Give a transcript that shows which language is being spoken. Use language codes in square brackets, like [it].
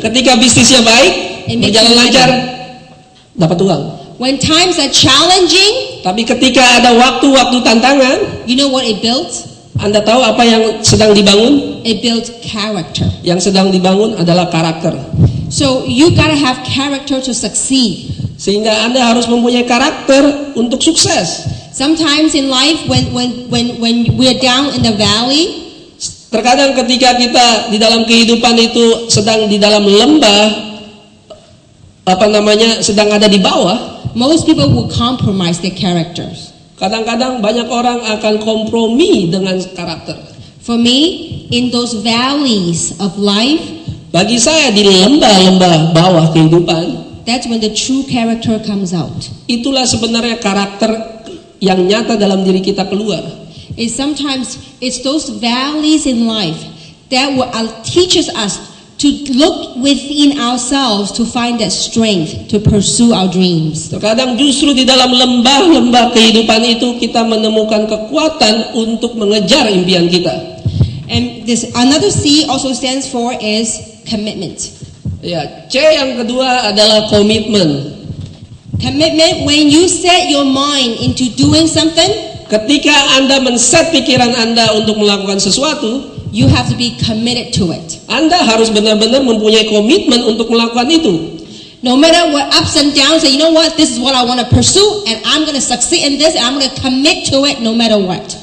[id] ketika bisnisnya baik, berjalan lancar, dapat uang. [en] When times are challenging, [id] tapi ketika ada waktu-waktu tantangan, [en] you know what it builds? [id] Anda tahu apa yang sedang dibangun? [en] It builds character. [id] Yang sedang dibangun adalah karakter. [en] So you gotta have character to succeed. [id] Sehingga Anda harus mempunyai karakter untuk sukses. [en] Sometimes in life, when we're down in the valley, [id] terkadang ketika kita di dalam kehidupan itu sedang di dalam lembah, sedang ada di bawah, [en] most people will compromise their characters. [id] Kadang-kadang banyak orang akan kompromi dengan karakter. [en] For me, in those valleys of life, [id] bagi saya di lembah-lembah bawah kehidupan, [en] that's when the true character comes out. [id] Itulah sebenarnya karakter yang nyata dalam diri kita keluar. [en] Sometimes it's those valleys in life that will teaches us to look within ourselves to find that strength to pursue our dreams. [id] Terkadang justru di dalam lembah-lembah kehidupan itu kita menemukan kekuatan untuk mengejar impian kita. [en] And this another C also stands for is commitment. [id] Ya, C yang kedua adalah komitmen. [en] Commitment, when you set your mind into doing something, [id] Ketika Anda men-set pikiran Anda untuk melakukan sesuatu, [en] you have to be committed to it. [id] Anda harus benar-benar mempunyai komitmen untuk melakukan itu. [en] No matter what ups and downs, say, you know what, this is what I want to pursue, and I'm going to succeed in this, and I'm going to commit to it no matter what.